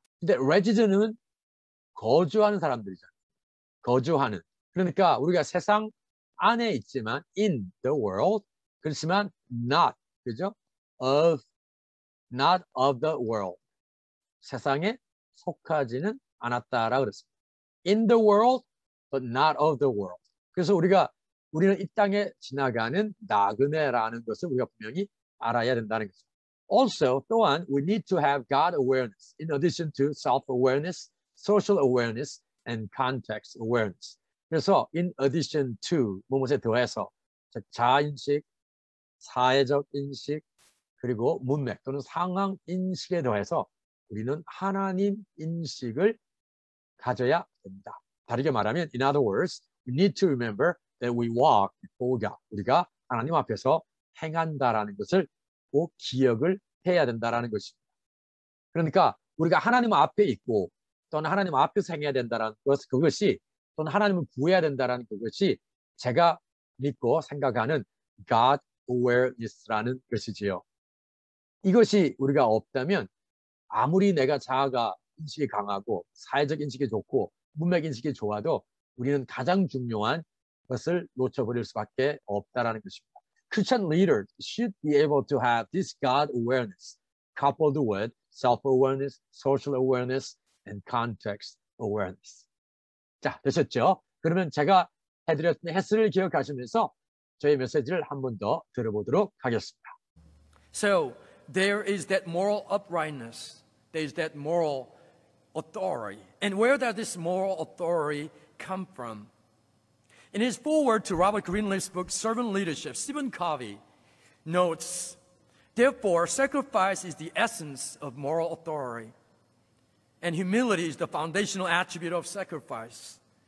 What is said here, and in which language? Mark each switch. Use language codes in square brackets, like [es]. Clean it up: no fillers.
[ko] 근데 resident은 거주하는 사람들이잖아요. 거주하는. 그러니까 우리가 세상 안에 있지만 [en] in the world, [ko] 그렇지만 not, 그죠? [en] not of the world. [ko] 세상에 속하지는 않았다라 그랬습니다. [en] In the world, but not of the world. [ko] 그래서 우리는 이 땅에 지나가는 나그네라는 것을 우리가 분명히 알아야 된다는 거죠. [en] Also, [ko] 또한 [en] we need to have God awareness in addition to self-awareness, social awareness, and context awareness. [ko] 그래서 [en] in addition to [ko] 무엇에 더해서 자아인식, 사회적 인식, 그리고 문맥 또는 상황 인식에 더해서 우리는 하나님 인식을 가져야 됩니다. 다르게 말하면, [en] in other words, we need to remember that we walk before God. [ko] 우리가 하나님 앞에서 행한다라는 것을 꼭 기억을 해야 된다라는 것입니다. 그러니까 우리가 하나님 앞에 있고 또는 하나님 앞에서 행해야 된다는 것, 그것이 또는 하나님을 구해야 된다는 그것이 제가 믿고 생각하는 [en] God awareness [ko] 라는 것이지요. 이것이 우리가 없다면 아무리 내가 자아가 인식이 강하고 사회적 인식이 좋고 문맥 인식이 좋아도 우리는 가장 중요한 것을 놓쳐버릴 수밖에 없다라는 것입니다. [en] Christian leaders should be able to have this God awareness coupled with self-awareness, social awareness, and context awareness. [ko] 자, 되셨죠? 그러면 제가 해드렸던 헬스를 기억하시면서 저희 메시지를 한 번 더 들어보도록 하겠습니다. [en] So there is that moral uprightness. There is that moral authority. And where does this moral authority come from? In his foreword to Robert Greenleaf's book, Servant Leadership, Stephen Covey notes, therefore, sacrifice is the essence of moral authority, and humility is the foundational attribute of sacrifice.